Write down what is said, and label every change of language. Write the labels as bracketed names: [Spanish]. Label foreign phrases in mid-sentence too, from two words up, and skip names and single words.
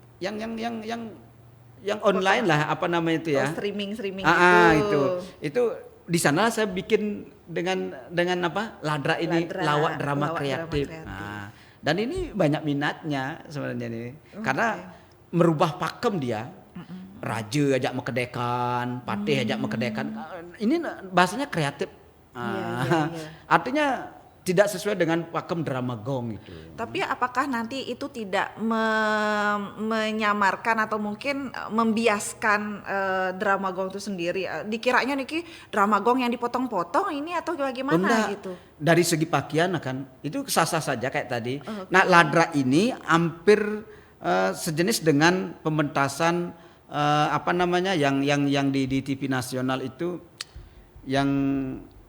[Indonesian] yang online lah, apa namanya itu ya? Oh, streaming Itu di sana saya bikin dengan apa? Ladra ini, Ladra, lawak drama lawak kreatif. drama kreatif. Nah, dan ini banyak minatnya sebenarnya nih. Karena merubah pakem dia. [Balinese] Raja ajak mekedekan, patih ajak mekedekan. [Indonesian] Ini bahasanya kreatif. Iya. Artinya tidak sesuai dengan pakem drama gong itu. Tapi apakah nanti itu tidak menyamarkan atau mungkin membiaskan drama gong itu sendiri? Dikiranya Niki drama gong yang dipotong-potong ini atau bagaimana Enggak. gitu? Dari segi pakaian akan itu sah-sah saja kayak tadi. Oh, oke. Nah, Ladra ini hampir sejenis dengan pementasan apa namanya yang di TV nasional itu yang Sule itu